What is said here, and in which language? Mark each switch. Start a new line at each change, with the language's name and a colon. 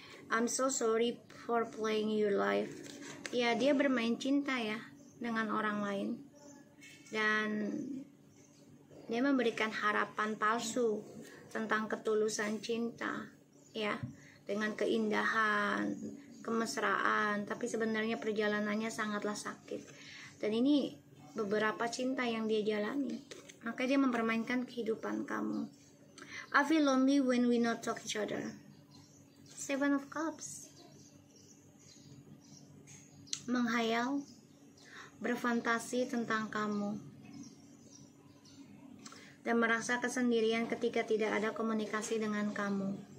English: I'm so sorry for playing your life.
Indonesian: Ya, dia bermain cinta ya dengan orang lain dan dia memberikan harapan palsu tentang ketulusan cinta ya, dengan keindahan, kemesraan, tapi sebenarnya perjalanannya sangatlah sakit. Dan ini beberapa cinta yang dia jalani, maka dia mempermainkan kehidupan kamu.
English: I feel lonely when we not talk each other.
Indonesian: 7 of Cups, menghayal, berfantasi tentang kamu dan merasa kesendirian ketika tidak ada komunikasi dengan kamu.